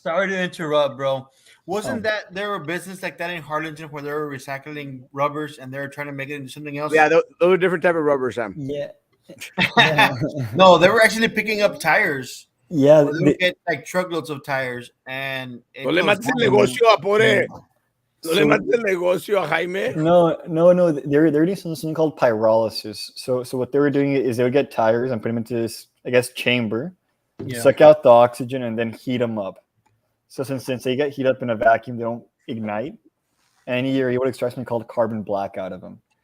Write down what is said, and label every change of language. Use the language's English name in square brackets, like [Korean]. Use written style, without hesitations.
[English] Sorry to interrupt, bro. Wasn't that there a business like that in Harlingen where they were recycling rubbers and they're trying to make it into something else? Yeah, those are different type of rubbers, Sam. Yeah. No, they were actually picking up tires. Yeah. They would get like truckloads of tires and [Spanish] No le mates el negocio a pobre. No le mates el negocio a Jaime. No. [English] They're doing something called pyrolysis. So what they were doing is they would get tires and put them into this, I guess, chamber, suck out the oxygen, and then heat them up. So since they get heat up in a vacuum, they don't ignite. And you're able to extract something called carbon black out of them.